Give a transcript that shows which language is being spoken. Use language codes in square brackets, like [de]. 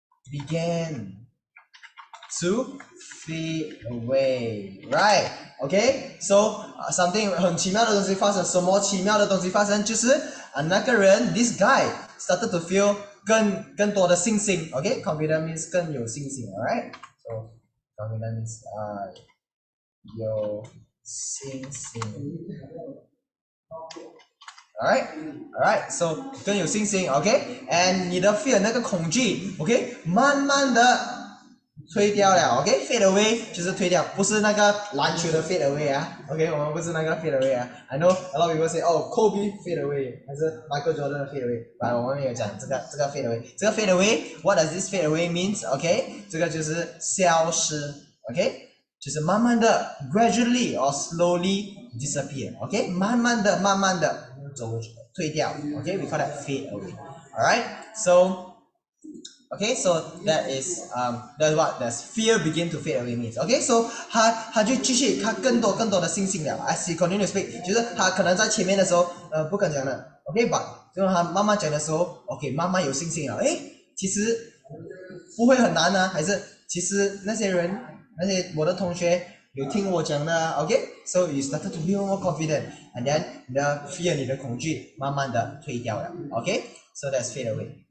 [en] began to fade away right okay so something [zh] 很奇妙的东西发生什么奇妙的东西发生就是那个人 [en] this guy started to feel [zh] 更多的信心 [en] okay confident means [zh] 更有信心 [en] alright so confident means [zh] 有信心 alright so 更有信心 okay and 你的 fear 那个恐惧 okay 慢慢的推掉了 ，OK fade away 就是推掉，不是那个篮球的 fade away 啊，OK 我们不是那个 fade away 啊。 I know a lot of people say Kobe fade away 还是 Michael Jordan fade away，但我们没有讲这个fade away，这个 fade away， [en] what does this fade away means？ [zh] OK，这个就是消失 ，OK，就是慢慢的 [en] gradually or slowly disappear， [zh] OK，慢慢的走退掉，OK， [en] we call that fade away， [zh] alright，so。 [en] Okay, so that is that's what does fear begin to fade away means. [zh] Okay, so 他就继续他更多的信心了。 [en] As he continue to speak， [zh] 就是他可能在前面的时候不敢讲的，OK，but 就是他慢慢讲的时候，OK，慢慢有信心了。诶，其实不会很难啊，还是其实那些人我的同学有听我讲的，OK， [en] so you started to feel more confident， [zh] and then 你的 fear 你的恐惧慢慢的退掉了，OK， [en] so that's fade away。